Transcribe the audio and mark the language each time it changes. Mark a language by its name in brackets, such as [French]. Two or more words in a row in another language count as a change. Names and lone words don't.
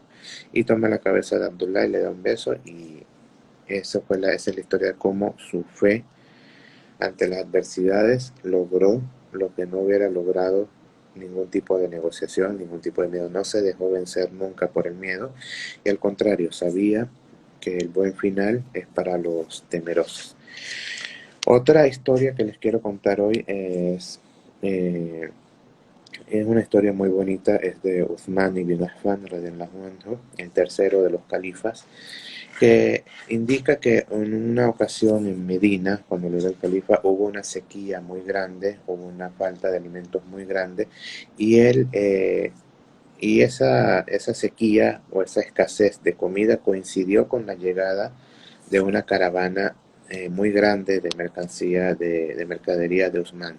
[Spanish] Y toma la cabeza de Abdullah y le da un beso, y esa es la historia de cómo su fe ante las adversidades logró lo que no hubiera logrado ningún tipo de negociación, ningún tipo de miedo. No se dejó vencer nunca por el miedo, y al contrario, sabía que el buen final es para los temerosos. Otra historia que les quiero contar hoy es una historia muy bonita, es de Uthman ibn Affan, [Arabic] رضي الله عنه, [Spanish] el tercero de los califas, que indica que en una ocasión en Medina, cuando él era el califa, hubo una sequía muy grande, hubo una falta de alimentos muy grande, y esa sequía o esa escasez de comida coincidió con la llegada de una caravana muy grande de mercancía, de mercadería de Usman.